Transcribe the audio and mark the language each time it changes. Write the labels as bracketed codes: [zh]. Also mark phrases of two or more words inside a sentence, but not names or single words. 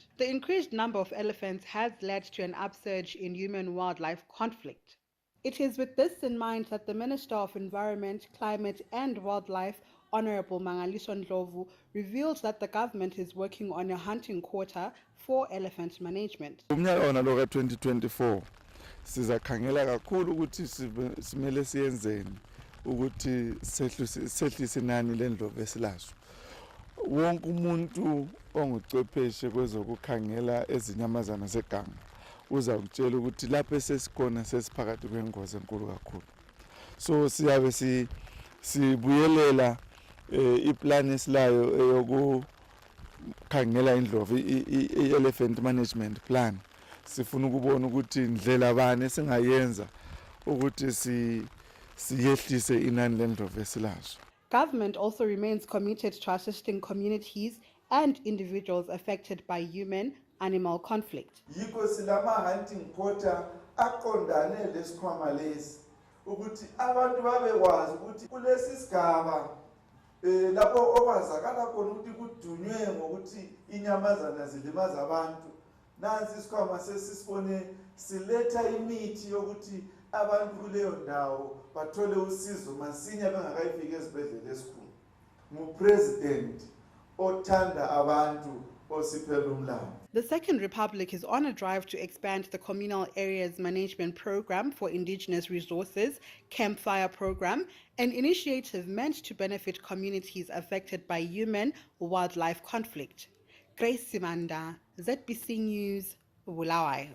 [en] The increased number of elephants has led to an upsurge in human-wildlife conflict. It is with this in mind that the Minister of Environment, Climate and Wildlife, Honorable Mangaliso Ndlovu, revealed that the government is working on a hunting quota for elephant management. [nd] Umnyaka wona lo ka-2024 sizakhangela kakhulu ukuthi simele siyenzeni ukuthi sehlise inani lendlovu esilazo. Wonke umuntu onguchwepheshe kwezokukhangela ezinyamazana zeganga uzakutshela ukuthi lapho esesikhona sesiphakathi kwengozi enkulu kakhulu. So siyabe sibuyelela iplan esilayo eyokukhangela indlovu i- [en] elephant management plan. [nd] Sifuna ukubona ukuthi indlela bani esingayenza ukuthi siyehlise inani lendlovu esilazo. [en] Government also remains committed to assisting communities and individuals affected by human-animal conflict. [nd] Yikho silama [en] hunting quota [nd] aqondane lesikhwama lesi ukuthi abantu babekwazi ukuthi kulesi sigaba lapho okwazakala khona ukuthi kudunywe ngokuthi inyamazana zilimaza abantu. Nansi isikhwama sesisibone siletha imithi yokuthi abantu kuleyo ndawo bathole usizo masinya bengakayifika esibhedlela esikhulu. Mu-president othanda abantu osiphela umlando. [en] The Second Republic is on a drive to expand the Communal Areas Management Program for Indigenous Resources, Campfire Program, an initiative meant to benefit communities affected by human-wildlife conflict. Grace Simanda, ZBC News, Bulawayo.